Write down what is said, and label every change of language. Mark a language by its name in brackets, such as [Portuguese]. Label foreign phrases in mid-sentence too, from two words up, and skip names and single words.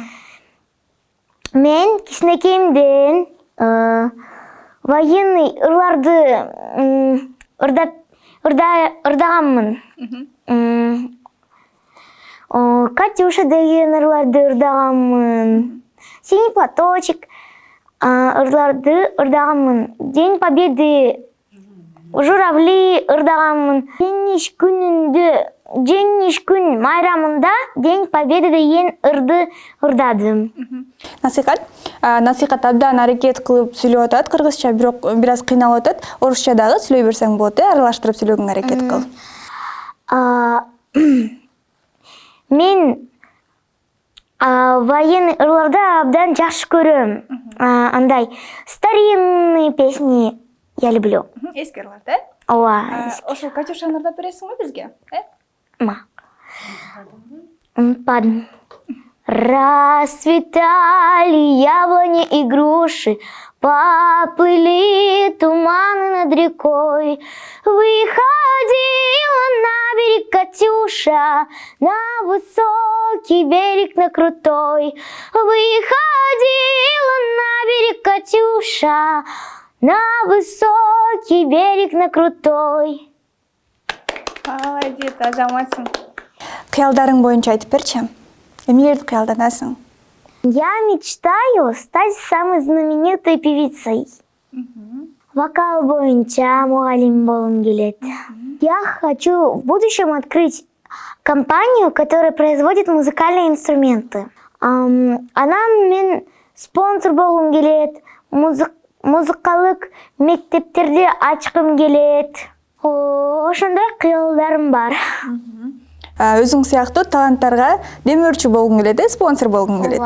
[Kyrgyz] Мен кичинекейимден военный ырларды ырдаганмын. Катюша деген ырларды ырдаганмын. Синий платочек ырларды ырдаганмын. День Победы, журавли ырдаганмын. Жеңиш күн майрамында День Победы деген ырды ырдадым. Насыйкат абдан аракет кылып сүйлөп атат кыргызча, бирок бир аз кыйналып атат. Орусча дагы сүйлөй берсең болот, аралаштырып сүйлөгөнгө аракет кыл. Мен военный ырларды абдан жакшы көрөм. [Russian] Андай старинные песни я люблю. [Kyrgyz] Эски ырлар, да? Ооба. Ошол Катюшаны ырдап бересиңби бизге? Унутпадым. [Russian] Расцветали яблони и груши, поплыли туманы над рекой. Выходила на берег Катюша, на высокий берег, на крутой. Выходила на берег Катюша, на высокий берег, на крутой. Молодец, [Kyrgyz] азаматсың. Кыялдарың боюнча айтып берчи. Эмнелерди кыялданасың? [Russian] Я мечтаю стать самой знаменитой певицей. [Kyrgyz] Вокал боюнча мугалим болгум келет. [Russian] Я хочу в будущем открыть компанию, которая производит музыкальные инструменты. [Kyrgyz] Анан мен спонсор болгум келет, музыкалык мектептерди ачкым келет. Ошондой кыялдарым бар. Өзүң сыяктуу таланттарга демөөрчү болгуң келет, спонсор болгуң келет.